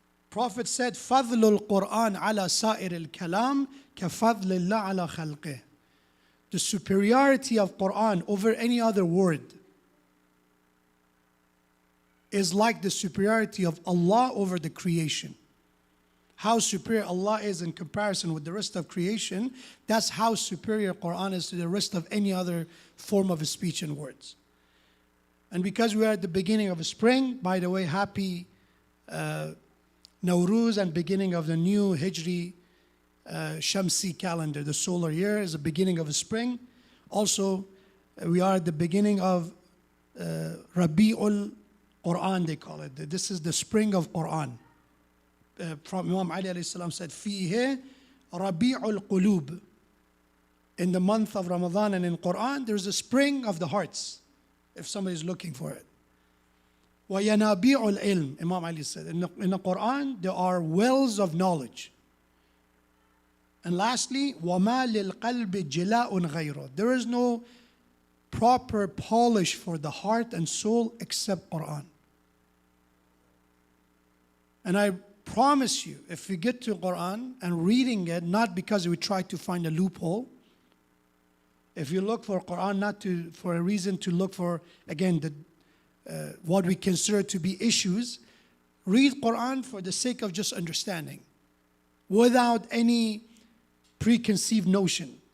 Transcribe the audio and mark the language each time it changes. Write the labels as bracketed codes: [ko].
[en] Prophet said, [ar] فَضْلُ الْقُرْآنِ عَلَى سَائِرِ الْكَلَامِ كَفَضْلِ اللَّهِ عَلَى خَلْقِهِ. [en] The superiority of Quran over any other word is like the superiority of Allah over the creation. How superior Allah is in comparison with the rest of creation, that's how superior Quran is to the rest of any other form of speech and words. And because we are at the beginning of spring, by the way, happy Nowruz and beginning of the new Hijri Shamsi calendar. The solar year is the beginning of spring. Also, we are at the beginning of Rabi'ul Quran, they call it. This is the spring of Quran. From Imam Ali alayhi salam said, [ar] فِيهِ رَبِيعُ الْقُلُوبِ. [en] In the month of Ramadan and in Quran, there's a spring of the hearts, if somebody is looking for it. [ar] وَيَنَابِيعُ الْعِلْمِ, [en] Imam Ali said. In the Quran, there are wells of knowledge. And lastly, [ar] وَمَا لِلْقَلْبِ جِلَاءٌ غَيْرُ. [en] There is no proper polish for the heart and soul except Quran. And I promise you, if we get to Quran and reading it, not because we try to find a loophole, if you look for Quran not for a reason to look for, again, what we consider to be issues, read Quran for the sake of just understanding, without any preconceived notion.